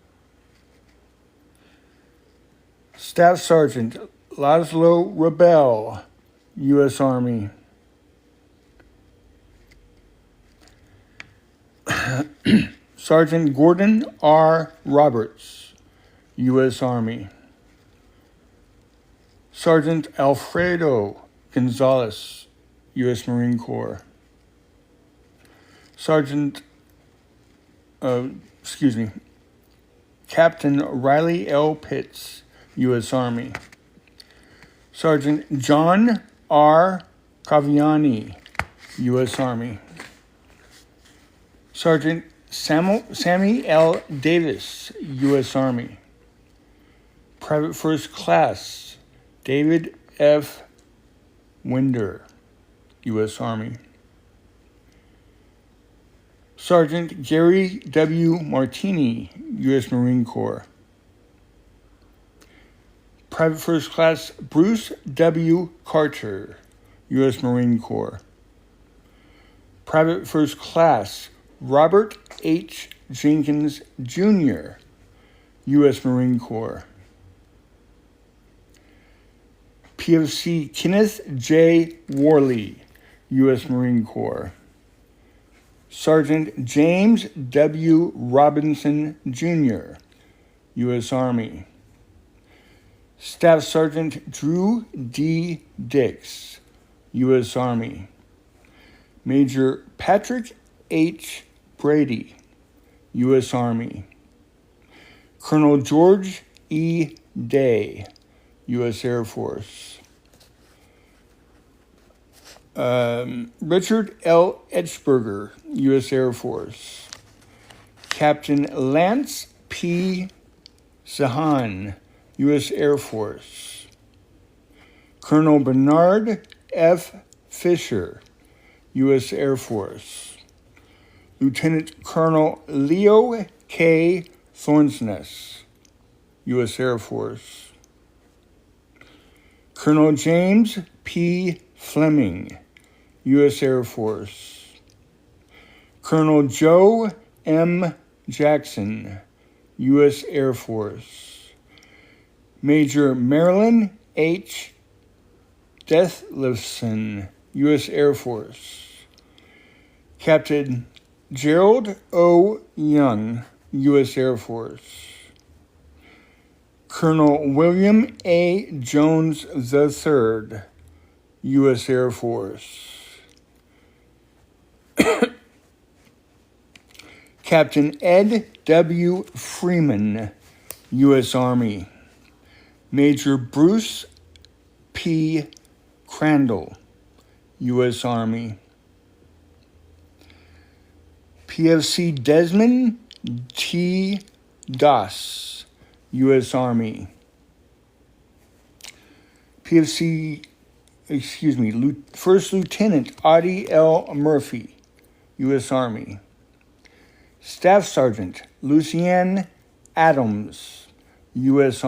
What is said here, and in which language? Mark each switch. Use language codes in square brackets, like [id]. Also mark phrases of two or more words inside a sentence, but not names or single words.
[en] Staff Sergeant Laszlo Rebel, U.S. Army. Sergeant Gordon R. Roberts, U.S. Army. Sergeant Alfredo Gonzalez, U.S. Marine Corps. Captain Riley L. Pitts, U.S. Army. Sergeant John R. Caviani, U.S. Army. Sergeant Sammy L. Davis, U.S. Army. Private First Class David F. Winder, U.S. Army. Sergeant Gary W. Martini, U.S. Marine Corps. Private First Class Bruce W. Carter, U.S. Marine Corps. Private First Class Robert H. Jenkins, Jr., U.S. Marine Corps. PFC Kenneth J. Worley, U.S. Marine Corps. Sergeant James W. Robinson, Jr., U.S. Army. Staff Sergeant Drew D. Dix, U.S. Army. Major Patrick H. Brady, U.S. Army. Colonel George E. Day, U.S. Air Force. Richard L. Etchberger, U.S. Air Force. Captain Lance P. Zahan, U.S. Air Force. Colonel Bernard F. Fisher, U.S. Air Force. Lieutenant Colonel Leo K. Thornsness, U.S. Air Force. Colonel James P. Fleming, U.S. Air Force. Colonel Joe M. Jackson, U.S. Air Force. Major Marilyn H. Deathlifson, U.S. Air Force. Captain Gerald O. Young, U.S. Air Force. Colonel William A. Jones III, U.S. Air Force. Captain Ed W. Freeman, U.S. Army. Major Bruce P. Crandall, U.S. Army. PFC Desmond T. Doss, U.S. Army. First Lieutenant Audie L. Murphy, U.S. Army. Staff Sergeant Lucianne Adams, U.S.